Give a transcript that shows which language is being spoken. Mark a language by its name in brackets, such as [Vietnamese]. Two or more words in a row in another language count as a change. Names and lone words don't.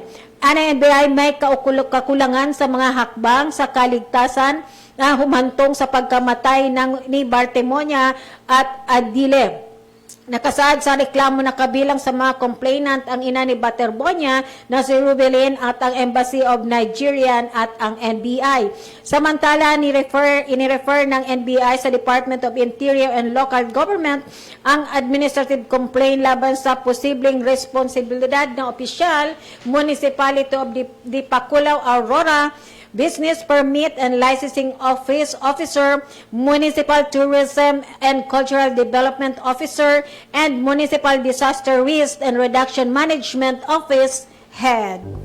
[Filipino] Ang NBI may kakulangan sa mga hakbang sa kaligtasan na humantong sa pagkamatay ni Bartemonia at Adile. Nakasaad sa reklamo na kabilang sa mga complainant ang ina ni Baterbonia na si Rubelin at ang Embassy of Nigeria at ang NBI. Samantala, inirefer ng NBI sa Department of Interior and Local Government ang [English] administrative complaint [Filipino] laban sa posibleng responsibilidad ng opisyal, [English] Municipality of Dipakulaw, Aurora, Business Permit and Licensing Officer, Municipal Tourism and Cultural Development Officer, and Municipal Disaster Risk and Reduction Management Office Head.